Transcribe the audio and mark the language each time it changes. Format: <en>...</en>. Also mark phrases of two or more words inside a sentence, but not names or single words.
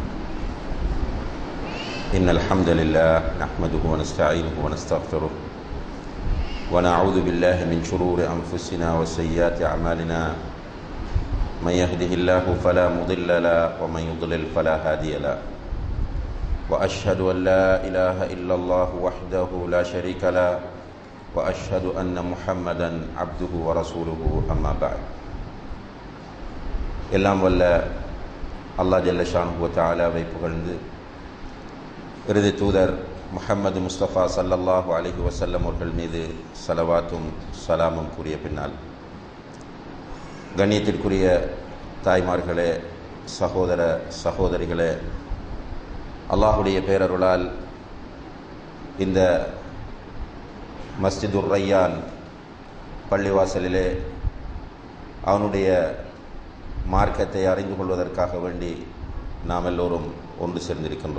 <ar>إن الحمد لله نحمده ونستعينه ونستغفره ونعوذ بالله من شرور أنفسنا وسيئات أعمالنا من يهده الله فلا مضل له ومن يضلل فلا هادي له وأشهد أن لا إله إلا الله وحده لا شريك له وأشهد أن محمدا عبده ورسوله أما بعد.</ar> <ta>எல்லாம் வல்ல அல்லாஹ்</ta> <ar>جل شأنه وتعالى</ar> <ta>புகழ்ந்து இறுதி தூதர் முஹம்மது முஸ்தபா</ta> <ar>صلى الله عليه وسلم</ar> <ta>அவர்கள் மீது ஸலவாத்தும் ஸலாமும் கூறிய பின்னால், கண்ணியத்திற்குரிய தாய்மார்களே, சகோதர சகோதரிகளே, அல்லாஹுடைய பேரருளால் இந்த மஸ்ஜிதுர் ரய்யான் பள்ளிவாசலிலே அவனுடைய மார்க்கத்தை அறிந்து கொள்வதற்காக வேண்டி நாம் எல்லோரும் ஒன்று சேர்ந்திருக்கின்றோம்.</ta>